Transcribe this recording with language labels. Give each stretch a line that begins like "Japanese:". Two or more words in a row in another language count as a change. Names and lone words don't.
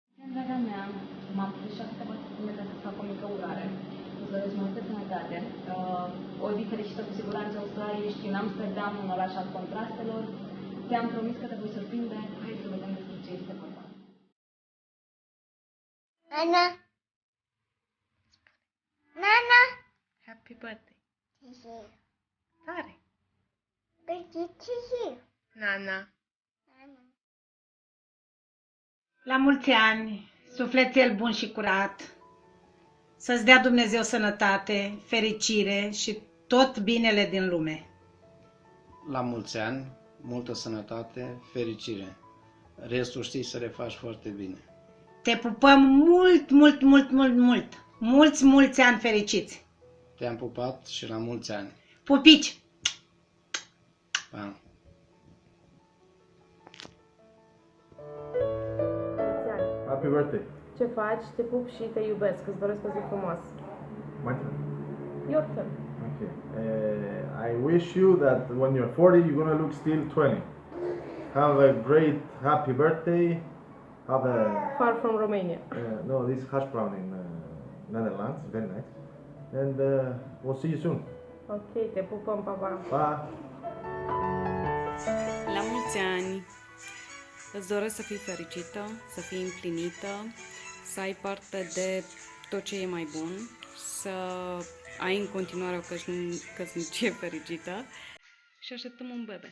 Romanian: Draga mea, m-am pus și câteva secunde ca să fac o mică urare. Îți doresc multă sănătate, o zi fericită cu siguranță în Australia, ești în Amsterdam, un oraș al contrastelor. Ți-am promis că te voi surprinde, hai să vedem despre ce este vorba. Nana. Nana.
English: Happy birthday!
Romanian: Tisi. Tare! Tisi. Nana! Nana. La mulți ani, sufletel bun și curat, să-ți dea Dumnezeu sănătate, fericire și tot binele din lume. La mulți ani, multă sănătate, fericire. Restul știi să le faci foarte bine. Te pupăm mult, mult, mult, mult, mult. Mulți ani fericiți. Te-am pupat și la mulți ani. Pupici! Pa.
English: Happy birthday!
Romanian: Ce faci? Te pup și te iubesc. Îți doresc o zi frumoasă.
English: My turn. Your turn. Okay. I wish you that when you're 40, you're gonna look still 20. Have a great happy birthday. Have a Far from Romania. no, this hash brown in Netherlands, very nice. And we'll see you soon.
Romanian: Ok, te pupăm, pa, pa.
English: Bye.
Romanian: La mulți ani! Îți doresc să fii fericită, să fii împlinită, să ai parte de tot ce e mai bun, să ai în continuare o căsnicie fericită și așteptăm un bebe.